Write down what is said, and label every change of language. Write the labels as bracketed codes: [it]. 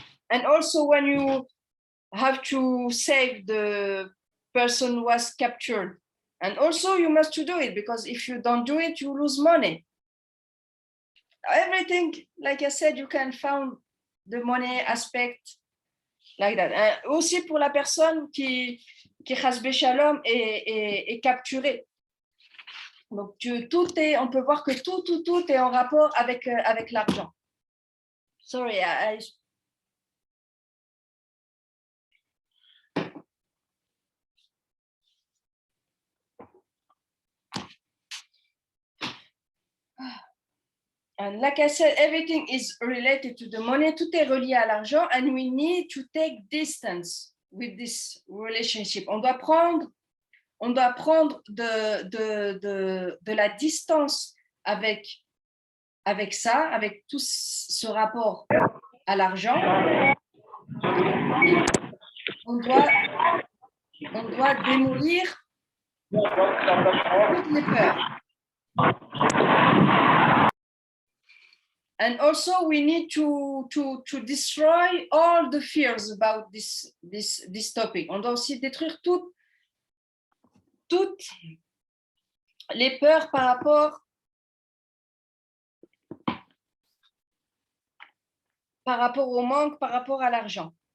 [en] And also when you have to save the person who was captured, and also you must to do it, because if you don't do it, you lose money. Everything, like I said, you can find the money aspect like that. [fr] Aussi pour la personne qui Chasbe Shalom est capturée. Donc, on peut voir que tout est en rapport avec l'argent. [en] Sorry, And like I said, everything is related to the money. [fr] Tout est relié à l'argent, [en] and we need to take distance with this relationship. [fr] On doit prendre de la distance avec ça, avec tout ce rapport à l'argent. On doit démolir toutes les peurs. [en] And also we need to destroy all the fears about this topic. [fr] On doit aussi détruire toutes les peurs par rapport au manque, par rapport à l'argent.